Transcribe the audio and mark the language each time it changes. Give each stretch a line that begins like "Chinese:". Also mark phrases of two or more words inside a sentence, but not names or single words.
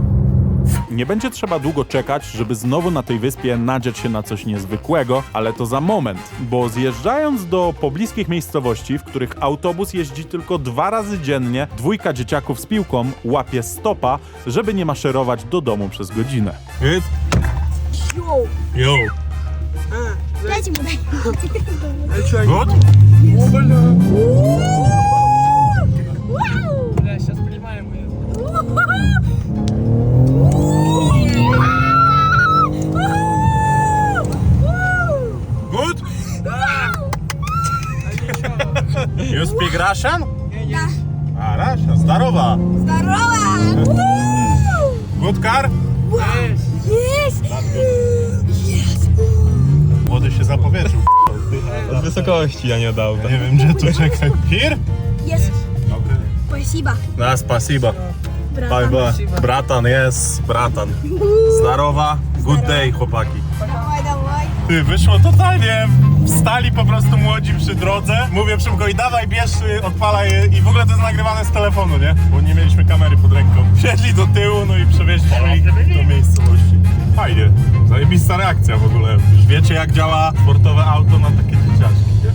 Polish: Nie będzie trzeba długo czekać, żeby znowu na tej wyspie nadziać się na coś niezwykłego, ale to za moment, bo zjeżdżając do pobliskich miejscowości, w których autobus jeździ tylko 2 razy dziennie, 2 dzieciaków z piłką łapie stopa, żeby nie maszerować do domu przez godzinę.
English: Good? Yo.
Russian: Дайте ему, дай.
English: Good?
Russian: Бля, сейчас принимаем ее.
English: Good? You speak Russian?
Russian: Да.
English: A, Russian. Zdarowa.
Russian: Здорово!
English: Good car?
Russian: Есть!
Polish: Młody się zapowietrzył. Od wysokości, a nie od auta. Nie wiem, gdzie tu czekaj.
English: Here?
Russian: Есть!
Polish: Dobry.
Russian: Спасибо, No, spasiba. братан.
Polish: Bratan jest, bratan. Zdarowa.
English: Good day,
Polish: chłopaki.
Russian: Давай, давай.
Polish: Ty, wyszło totalnie. Wstali po prostu młodzi przy drodze. Mówię Przemkowi, dawaj, bierz, odpalaj i w ogóle to jest nagrywane z telefonu, nie? Bo nie mieliśmy kamery pod ręką. Wsiedli do tyłu, no i przewieźliśmy ich do miejscowości. Fajnie. Zajebista reakcja w ogóle. Już wiecie, jak działa sportowe auto na takie dzieciaczki, nie?